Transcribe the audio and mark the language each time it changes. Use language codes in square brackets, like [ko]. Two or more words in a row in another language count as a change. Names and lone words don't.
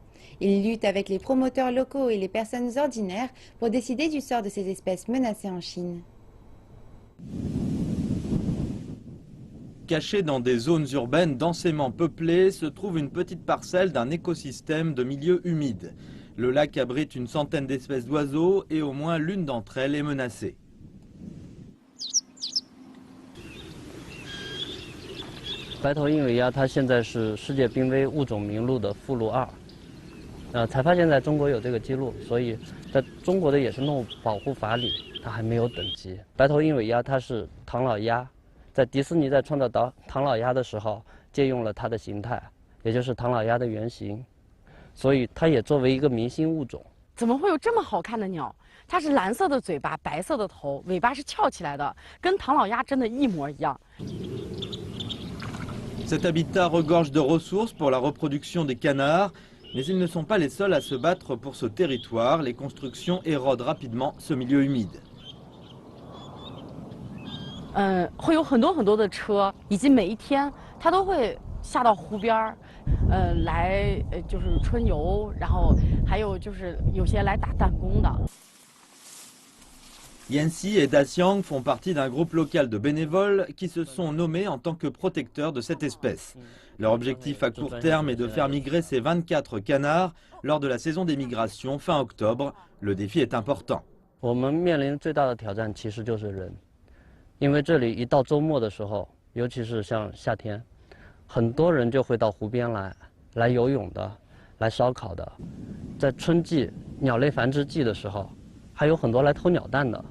[fr] Ils luttent avec les promoteurs locaux et les personnes ordinaires pour décider du sort de ces espèces menacées en Chine. Cachée dans des zones urbaines densément peuplées, se trouve une petite parcelle d'un écosystème de milieux humides. Le lac abrite une centaine d'espèces d'oiseaux et au moins l'une d'entre elles est menacée. [zh] 白头鹰尾鸦它现在是世界濒危物种名录的附录2，才发现在中国有这个记录，所以在中国的野生动物保护法里，它还没有等级。白头鹰尾鸦它是唐老鸭，在迪士尼在创造唐老鸭的时候，借用了它的形态，也就是唐老鸭的原型，所以它也作为一个明星物种。怎么会有这么好看的鸟？它是蓝色的嘴巴，白色的头，尾巴是翘起来的，跟唐老鸭真的一模一样。 [fr] Cet habitat regorge de ressources pour la reproduction des canards, mais ils ne sont pas les seuls à se battre pour ce territoire. Les constructions érodent rapidement ce milieu humide. [zh] 会有很多的车，以及每一天它都会下到湖边儿，来就是春游，然后还有就是有些来打弹弓的。 [fr] Yanxi et Daxiang font partie d'un groupe local de bénévoles qui se sont nommés en tant que protecteurs de cette espèce. Leur objectif à court terme est de faire migrer ces 24 canards lors de la saison des migrations fin octobre. Le défi est important. [zh] 我们面临最大的挑战其实就是人，因为这里一到周末的时候，尤其是像夏天，很多人就会到湖边来游泳的，来烧烤的。在春季鸟类繁殖季的时候，还有很多来偷鸟蛋的。